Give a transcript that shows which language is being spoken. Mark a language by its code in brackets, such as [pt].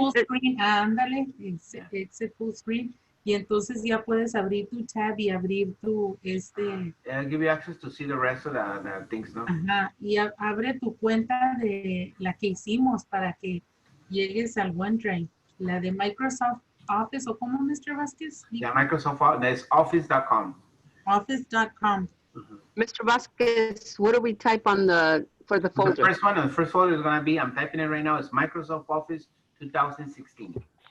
[en] full screen, ándale, it's a full screen. [es] Y entonces ya puedes abrir tu tab y abrir tu, [en] I'll give you access to see the rest of the things, no? [es] Ajá, y abre tu cuenta de la que hicimos para que llegues al OneDrive. La de Microsoft Office, ¿o cómo, Mr. Vasquez? [en] Yeah, Microsoft, there's office.com. Office.com. Mr. Vasquez, what do we type for the folder? The first folder is going to be, I'm typing it right now, it's Microsoft Office 2016.